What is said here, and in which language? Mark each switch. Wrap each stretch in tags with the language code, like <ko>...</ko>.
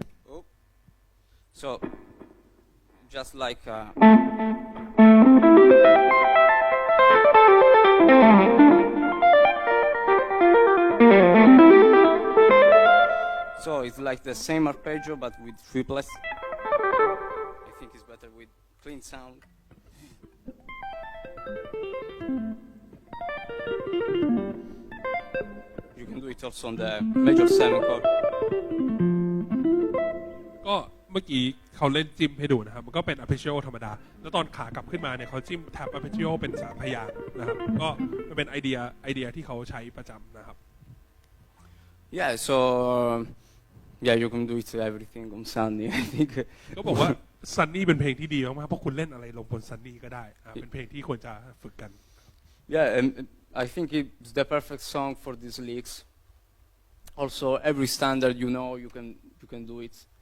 <en>Oh. So just like so it's like the same arpeggio but with triplets. I think it's better with clean sound. You can do it also on the major 7 chord.</en> <th>ก็เมื่อกี้เขาเล่นจิ้มให้ดูนะครับมันก็เป็น arpeggio ธรรมดาแล้วตอนขากลับขึ้นมาเนี่ยเขาจิ้มแท็บ arpeggio เป็น3พยางค์นะครับก็มันเป็นไอเดียที่เขาใช้ประจำนะครับ</th> <en>Yeah, so yeah, you can do it everything on Sunday. I think.</en> <th>ก็บอกว่า Sunny เป็นเพลงที่ดีมากๆเพราะคุณเล่นอะไรลงบน Sunny ก็ได้เป็นเพลงที่ควรจะฝึกกัน</th> <en>Yeah, and I think it's the perfect song for these leagues. Also, every standard you can do it.</en>